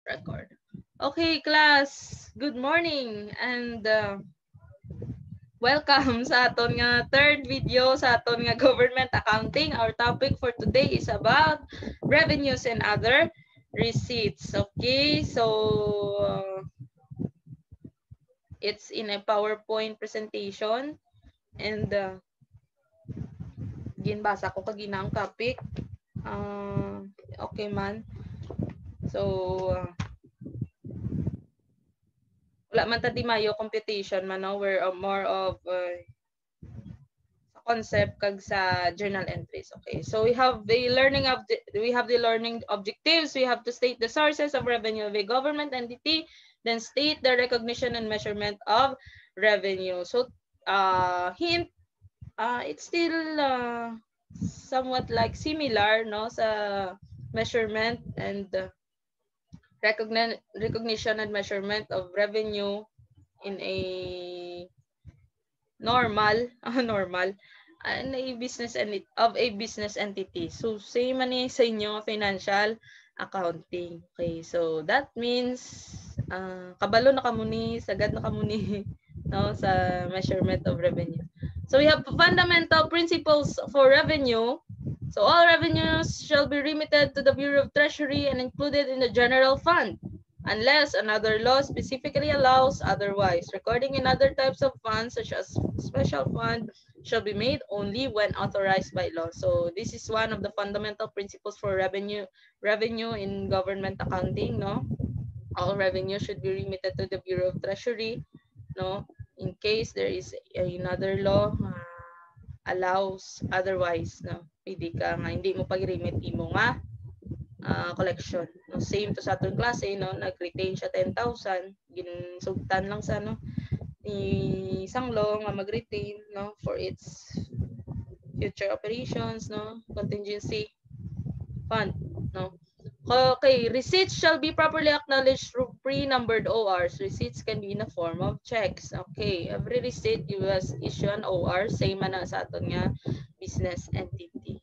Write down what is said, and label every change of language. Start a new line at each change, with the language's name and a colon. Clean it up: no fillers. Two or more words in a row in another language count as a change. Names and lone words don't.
English: Record. Okay, class. Good morning and welcome
Hiligaynon: sa aton nga
English: third video
Hiligaynon: sa aton nga
English: government accounting. Our topic for today is about revenues and other receipts. Okay, so it's in a PowerPoint presentation and
Hiligaynon: ginbasa ko kagina ang topic. Okay man. So wala man ta di mayo computation man, no?
English: We're more of concept
Hiligaynon: kag sa
English: journal entries. Okay, so we have the learning objectives. We have to state the sources of revenue of a government entity, then state the recognition and measurement of revenue. So hint, it's still somewhat like similar,
Hiligaynon: no, sa
English: measurement and recognition and measurement of revenue in a normal and a business entity.
Hiligaynon: So same man sa inyo
English: financial accounting.
Hiligaynon: Okay, so that means kabalo na kamo ni, sagad na kamo ni no, sa
English: measurement of revenue. So we have fundamental principles for revenue. So all revenues shall be remitted to the Bureau of Treasury and included in the general fund, unless another law specifically allows otherwise. Recording in other types of funds, such as special fund, shall be made only when authorized by law. So this is one of the fundamental principles for revenue in government accounting, no? All revenue should be remitted to the Bureau of Treasury, no? In case there is another law allows otherwise, no?
Hiligaynon: Pwede ka nga hindi mo pag-remit imo nga collection. No, same to sa atong klase, no, nag-retain siya 10,000, ginsugtan lang sa no ni isang law nga mag-retain, no,
English: for its future operations,
Hiligaynon: no,
English: contingency fund,
Hiligaynon: no.
English: Okay, receipts shall be properly acknowledged through pre-numbered ORs. Receipts can be in the form of checks. Okay, every receipt you must issue an OR,
Hiligaynon: same man sa aton nga business entity.